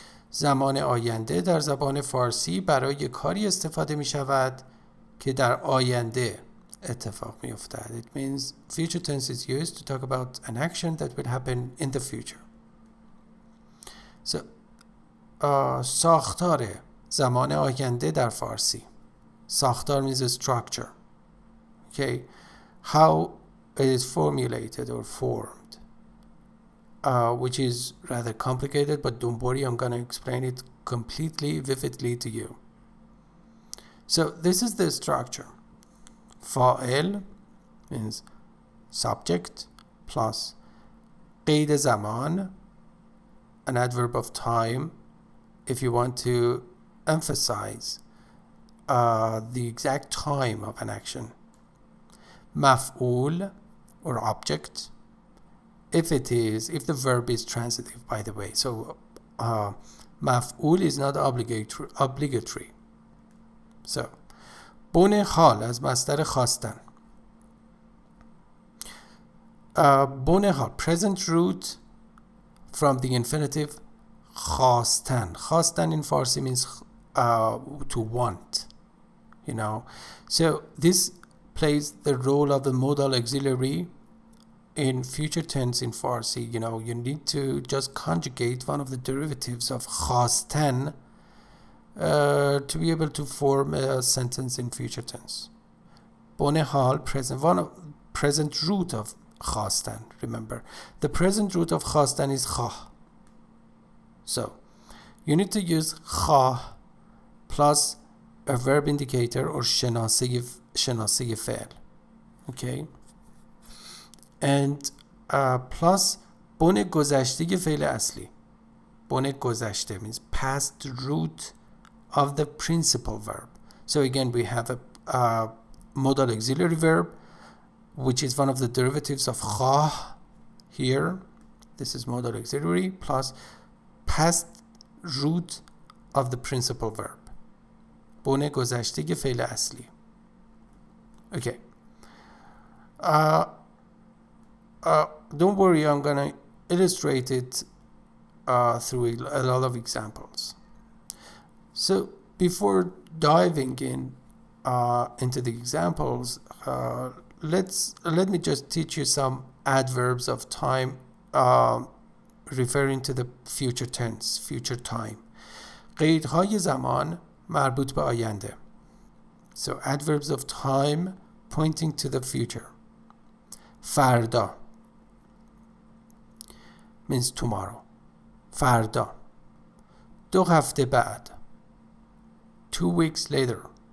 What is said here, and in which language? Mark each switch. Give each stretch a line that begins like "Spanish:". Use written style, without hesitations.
Persian: زمان آینده در زبان فارسی برای کاری استفاده می شود که در آینده اتفاق می افتد.
English: It means future tense is used to talk about an action that will happen in the future.
Persian: So, ساختار زمان آینده در فارسی.
English: ساختار means a structure. Okay, how it is formulated or formed, which is rather complicated, but don't worry, I'm going to explain it completely, vividly to you. So this is the structure. فاعل means subject plus قید زمان, an adverb of time if you want to emphasize the exact time of an action. مفعول or object if the verb is transitive, by the way. So مفعول is not obligatory.
Persian: So بن حال از مصدر خواستن.
English: بن حال, present root from the infinitive خواستن. خواستن in Farsi means to want, you know. So this plays the role of the modal auxiliary in future tense in Farsi. You know, you need to just conjugate one of the derivatives of خواستن to be able to form a sentence in future tense. بن حال, present root of خواستن. Remember, the present root of خواستن is خواه. So you need to use خواه plus a verb indicator or شناسه فعل. Okay, and plus
Persian: بن گذشته فعل اصلی.
English: بن گذشته means past root of the principal verb. So again, we have a modal auxiliary verb, which is one of the derivatives of خواه here. This is modal auxiliary plus past root of the principal verb.
Persian: بن گذشته فعل اصلی. Okay.
English: Don't worry, I'm gonna illustrate it through a lot of examples. So before diving into the examples, let me just teach you some adverbs of time referring to the future tense, future time.
Persian: قیدهای زمان مربوط به آینده.
English: So adverbs of time pointing to the future. فردا means tomorrow.
Persian: فردا. 2 هفته بعد.
English: 2 weeks later.